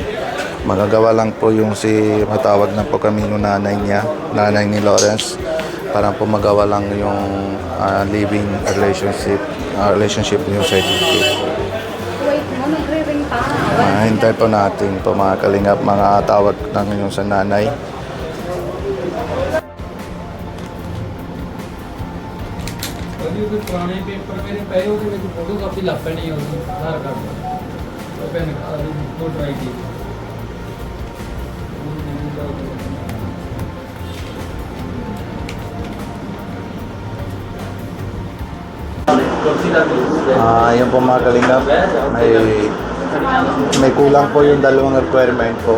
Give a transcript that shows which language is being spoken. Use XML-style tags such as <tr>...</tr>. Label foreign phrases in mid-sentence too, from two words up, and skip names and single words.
<tl>Magagawa lang po yung matawag na po kami ng nanay ni Lawrence, para po magawa lang yung</tl> <en>living relationship</en> <tl>yung certificate. Hintay po natin po mga kalingap, mga tawag lang yung sa nanay.</tl> <pa>ਪੁਰਾਣੇ ਪੇਪਰ ਮੇਰੇ ਪਏ ਉਹਦੇ ਵਿੱਚ</pa> <en>photo copy</en> <pa>ਲੱਗ ਪੈਣੀ ਉਹਦੀ ਆਧਾਰ ਕਾਰਡ ਦਾ ਉਹ ਪੈਨ ਕਾਰਡ ਦੀ</pa> <en>voter ID</en> <tl>Yun po mga kalingap, may kulang po yung dalawang requirement po.</tl>